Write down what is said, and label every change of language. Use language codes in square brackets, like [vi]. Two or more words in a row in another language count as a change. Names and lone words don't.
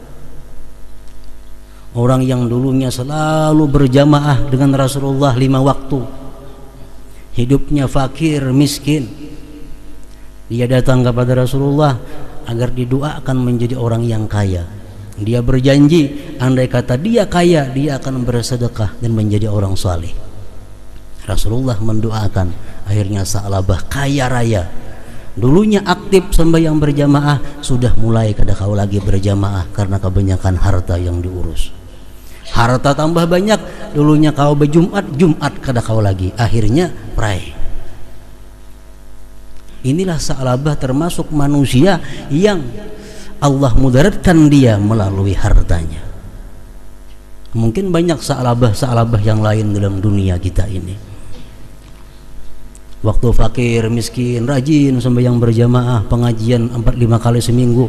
[id] Orang yang dulunya selalu berjamaah dengan Rasulullah 5 waktu. Hidupnya fakir, miskin. Dia datang kepada Rasulullah agar didoakan menjadi orang yang kaya. Dia berjanji andai kata dia kaya, dia akan bersedekah dan menjadi orang saleh. Rasulullah mendoakan, akhirnya Sa'labah kaya raya. Dulunya aktif sembahyang berjamaah, sudah mulai [bjn] kada kau lagi [id] berjamaah karena kebanyakan harta yang diurus. Harta tambah banyak, dulunya kau berjumat, Jumat [bjn] kada kau lagi, [id] akhirnya pray. Inilah Sa'labah termasuk manusia yang Allah mudaratkan dia melalui hartanya. Mungkin banyak Sa'labah yang lain dalam dunia kita ini. Waktu fakir, miskin, rajin sembahyang berjamaah, pengajian 4-5 kali seminggu.